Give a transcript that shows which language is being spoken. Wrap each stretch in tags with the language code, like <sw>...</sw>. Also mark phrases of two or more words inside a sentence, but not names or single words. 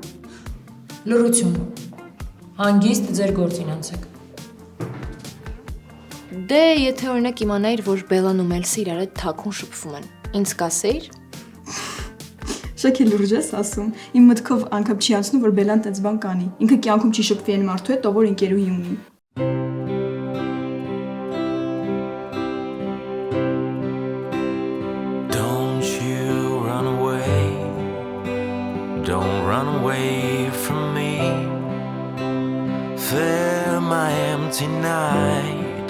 <hy>Լրություն։ Հանգիստ ձեր գործին անցեք։ Դե, եթե օրինակ իմանայիր, որ Բելան ու Մելսը իրար հետ թաքուն շփվում են, ինձ կասեիր։ Շոքի լուրջ ես ասում։ Իմ մտքով անգամ չի անցնում, որ Բելան տենց բան կանի։ Ինքը կյանքում չի շփվի այն մարդու հետ, ով որ ընկերուհի ունի։</hy> <en>Don't you run away. Don't run away from me. Fill my empty night.</en>